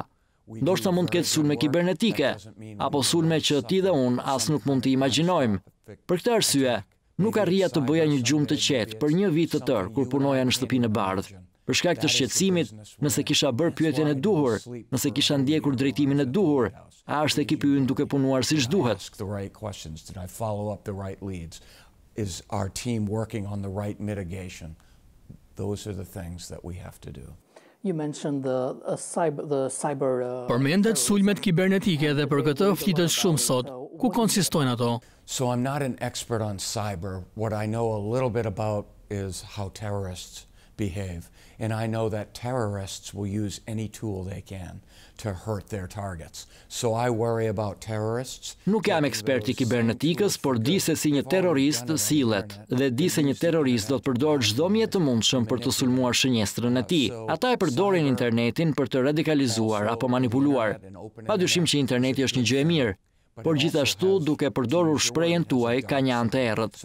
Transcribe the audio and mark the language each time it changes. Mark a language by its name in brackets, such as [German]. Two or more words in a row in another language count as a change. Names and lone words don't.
[Albanian] Ndoshta mund të ketë sulme kibernetike, apo sulme që ti dhe unë as nuk mund të imagjinojmë. Për këtë arsye, nuk arrija të bëja një gjumë të qetë për një vit të tërë kur punoja në shtëpinë e bardhë. Për shkak të shqetësimit, nëse kisha bërë pyetjen e duhur, nëse kisha ndjekur drejtimin e duhur, a është ekipi ynë duke punuar siç duhet? [English] Is our team working on the right mitigation? Those are the things that we have to do. You mentioned the cyber [Albanian] Përmendet sulmet kibernetike dhe për këtë flitet shumë sot. Ku konsistojnë ato? [English] So I'm not an expert on cyber. What I know a little bit about is how terrorists behave. And I know that terrorists will use any tool they can to hurt their targets. So I worry about terrorists. [Albanian] Nuk jam ekspert i kibernetikës, por di se si një terrorist sillet dhe di se një terrorist do të përdorë çdo mjet të mundshëm për të sulmuar shënjestrën e tij. Ata e përdorin internetin për të radikalizuar apo manipuluar. Padyshim që interneti është një gjë e mirë, por gjithashtu duke përdorur shprehjen tuaj ka një anë të errët.